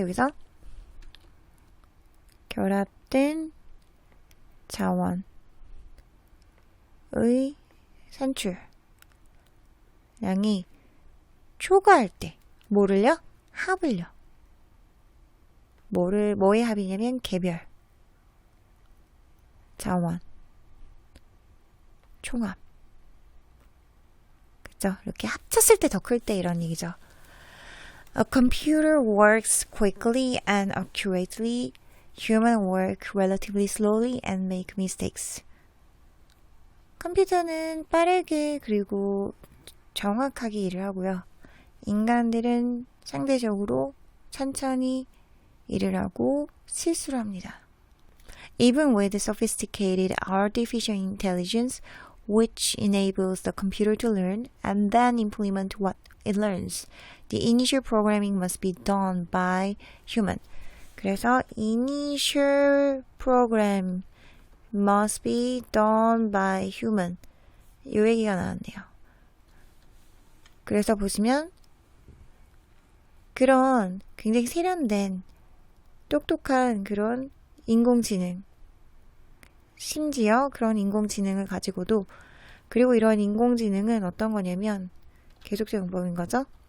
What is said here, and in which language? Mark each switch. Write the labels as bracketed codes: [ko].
[ko] 여기서 결합된 자원의 산출량이 초과할 때 뭐를요? 합을요. 뭐의 합이냐면 개별, 자원, 총합. 그죠? 이렇게 합쳤을 때 더 클 때 이런 얘기죠. [en] A computer works quickly and accurately Human work relatively slowly and make mistakes. [ko] 컴퓨터는 빠르게 그리고 정확하게 일을 하고요. 인간들은 상대적으로 천천히 일을 하고 실수를 합니다. [en] Even with sophisticated artificial intelligence, which enables the computer to learn and then implement what it learns, the initial programming must be done by human. [ko] 그래서 [en] initial program must be done by human. [ko] 이 얘기가 나왔네요. 그래서 보시면 그런 굉장히 세련된 똑똑한 그런 인공지능, 심지어 그런 인공지능을 가지고도, 그리고 이런 인공지능은 어떤 거냐면 계속적 용법인 거죠.